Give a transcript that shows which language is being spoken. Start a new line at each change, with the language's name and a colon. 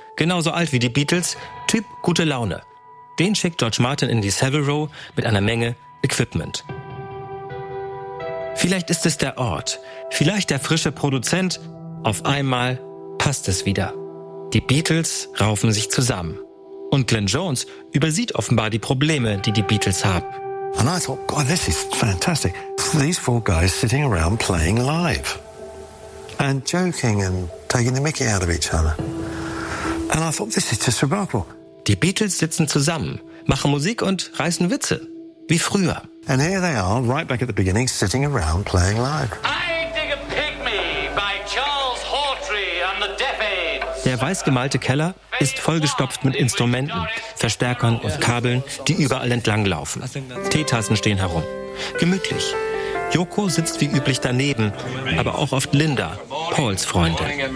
German: Genauso alt wie die Beatles, Typ gute Laune. Den schickt George Martin in die Savile Row mit einer Menge Equipment. Vielleicht ist es der Ort, vielleicht der frische Produzent. Auf einmal passt es wieder. Die Beatles raufen sich zusammen. Und Glyn Jones übersieht offenbar die Probleme, die die Beatles haben.
English: And I thought, God, this is fantastic. These four guys sitting around playing live. And joking and taking the mickey out of each other. And I thought, this is just remarkable.
German: Die Beatles sitzen zusammen, machen Musik und reißen Witze. Wie früher.
English: And here they are, right back at the beginning, sitting around playing live. I dig a pygmy by Charles Hawtrey and the Deaf Aids.
German: Der weiß gemalte Keller ist vollgestopft mit Instrumenten, Verstärkern und Kabeln, die überall entlang laufen. Teetassen stehen herum. Gemütlich. Yoko sitzt wie üblich daneben, aber auch oft Linda, Pauls Freundin.